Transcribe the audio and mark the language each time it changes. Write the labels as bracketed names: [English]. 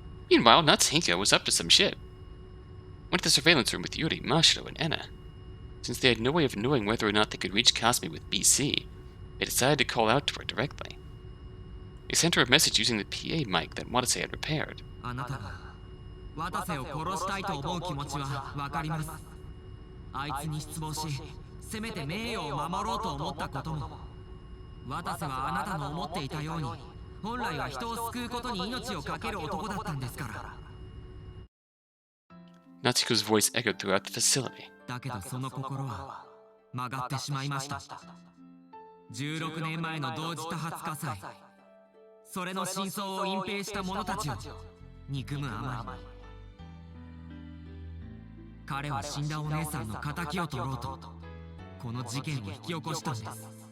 [English] Meanwhile, Natsuhiko was up to some shit. Went to the surveillance room with Yuri, Mashiro, and Enna. Since they had no way of knowing whether or not they could reach Kazami with BC, they decided to call out to her directly. They sent her a message using the PA mic that Watase had repaired. [Japanese] あなたが渡瀬を殺したいと思う気持ちはわかります。あいつに失望し、せめて名誉を守ろうと思ったことも。渡瀬はあなたの思っていたように、本来は人を救うことに命を懸ける男だったんですから。 [English] Natsuhiko's voice echoed throughout the facility. [Japanese] だけどその心は曲がってしまいました。16年前の同時多発火災、それの真相を隠蔽した者たちを憎むあまり、彼は死んだお姉さんの敵を取ろうとこの事件を引き起こしたんです。